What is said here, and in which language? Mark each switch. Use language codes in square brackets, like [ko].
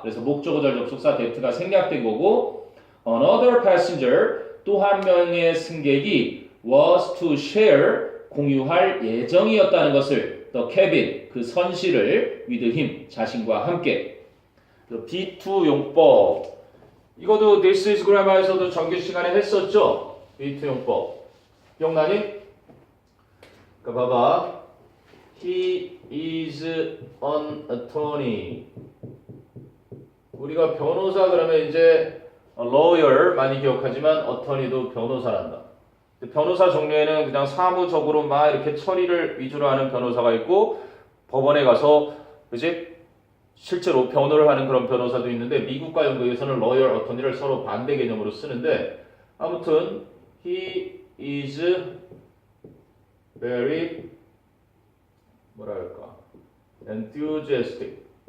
[ko] 그래서 목적어절 접속사 that가 생략된 거고, [en] another passenger, [ko] 또 한 명의 승객이 [en] was to share, [ko] 공유할 예정이었다는 것을 [en] the cabin, [ko] 그 선실을 [en] with him, [ko] 자신과 함께. B2 용법, 이것도 This is Grammar에서도 정규 시간에 했었죠? B2 용법 기억나니? 그러니까 봐봐, [en] he is an attorney. [ko] 우리가 변호사 그러면 이제 lawyer 많이 기억하지만 attorney도 변호사란다. 변호사 종류에는 그냥 사무적으로 막 이렇게 처리를 위주로 하는 변호사가 있고, 법원에 가서 그지 실제로 변호를 하는 그런 변호사도 있는데, 미국과 영국에서는 lawyer, attorney를 서로 반대 개념으로 쓰는데, 아무튼 [en] he is very [ko] 뭐랄까 enthusiastic.